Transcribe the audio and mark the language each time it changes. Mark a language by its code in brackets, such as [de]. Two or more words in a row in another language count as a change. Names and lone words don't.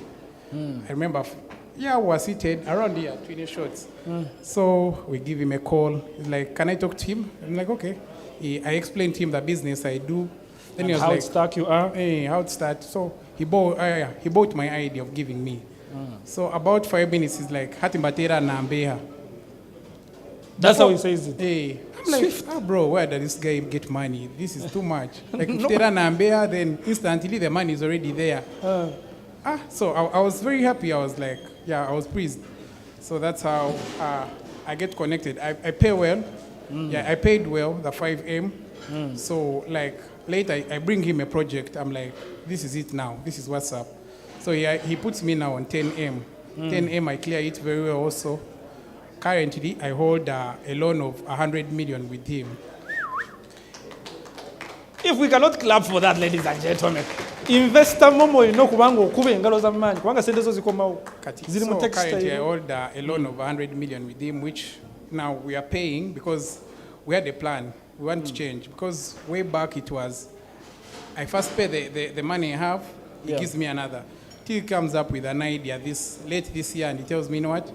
[en] I remember, we were seated around here, 20 shots. So we give him a call. He's like, can I talk to him? I'm like, okay. I explained to him the business I do. Then and he was how like, stuck you are? Hey, how it start? So he bought my idea of giving me. So about 5 minutes, he's like, [lg] Hatimbatera na mbeha. [en] That's how he says it. Hey, I'm like, bro, where does this guy get money? This is too much. Like, if [lg] Tera na mbeha, [en] then instantly the money is already there. So I was very happy. I was like, I was pleased. So that's how I get connected. I pay well. I paid well, the 5M. So like later I bring him a project. I'm like, this is it now. This is what's up. So he puts me now on 10M. 10M, I clear it very well also. Currently, I hold a loan of 100 million with him. If we cannot clap for that, ladies and gentlemen, [lg] investor momo kubanga okube engalo za manyi kubanga sente zo zikomawo ziri mu [en] So textile. currently I hold a loan of 100 million with him, which now we are paying because we had a plan. We want to change because way back it was, I first pay the money I have, he gives me another. Till he comes up with an idea late this year and he tells me, you know what?